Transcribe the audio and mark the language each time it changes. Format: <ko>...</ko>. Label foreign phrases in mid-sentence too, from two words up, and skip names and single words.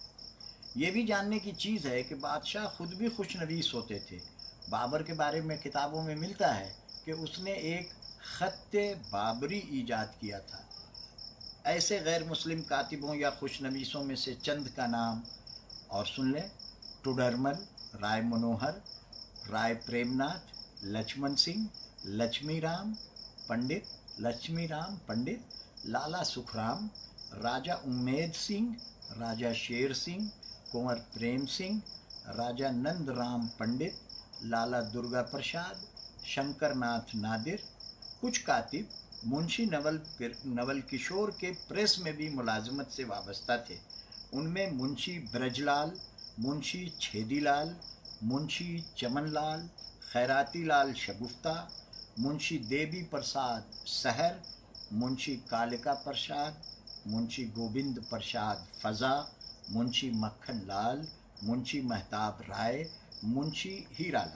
<ur>یہ بھی جاننے کی چیز ہے کہ بادشاہ خود بھی خوش نویس ہوتے تھے۔ بابر کے بارے میں کتابوں میں ملتا ہے کہ اس نے ایک خط بابری ایجاد کیا تھا۔ ایسے غیر مسلم کاتبوں یا خوش نویسوں میں سے چند کا نام اور سن لیں: ٹوڈرمل، رائے منوہر، رائے پریم ناتھ، لچمن سنگھ، لچمی رام پنڈت، لالا سکھرام، راجہ امید سنگھ، راجہ شیر سنگھ، کنور پریم سنگھ، راجہ نند رام پنڈت، لالا درگا پرساد، شنکر ناتھ نادر۔ کچھ کاتب منشی نول کشور کے پریس میں بھی ملازمت سے وابستہ تھے۔ ان میں منشی برج لال، منشی چھیدی لال، منشی چمن لال، خیراتی لال شگفتہ، منشی دیوی پرساد سحر، منشی کالکا پرساد، منشی گوبند پرساد فضا، منشی مکھن لال، منشی مہتاب رائے، منشی ہیرا لال۔</ur>